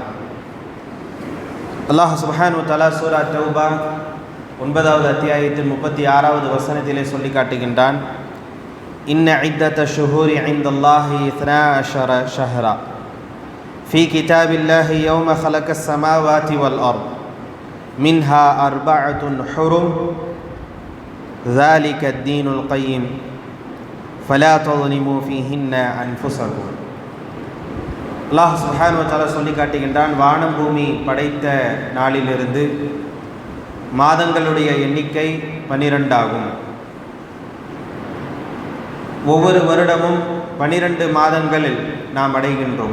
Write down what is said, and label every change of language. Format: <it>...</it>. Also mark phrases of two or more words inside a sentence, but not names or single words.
<ar>الله سبحانه وتعالى</ar> <ta>சூரா தௌபா 9வது அத்தியாயத்தின் 36வது வசனத்திலே சொல்லி காட்டுகின்றான்,</ta> <ar>إن عدة الشهور عند الله 12 شهرا في كتاب الله يوم خلق السماوات والأرض منها أربعة حرم ذلك الدين القيم فلا تظلموا فيهن أنفسكم. الله سبحانه وتعالى</ar> <ta>சொல்லி காட்டுகின்றான், வானம் பூமி படைத்த நாளிலிருந்து மாதங்களுடைய எண்ணிக்கை 12 ஆகும். ஒவ்வொரு வருடமும் 12 மாதங்களில் நாம் அடைகின்றோம்.</ta>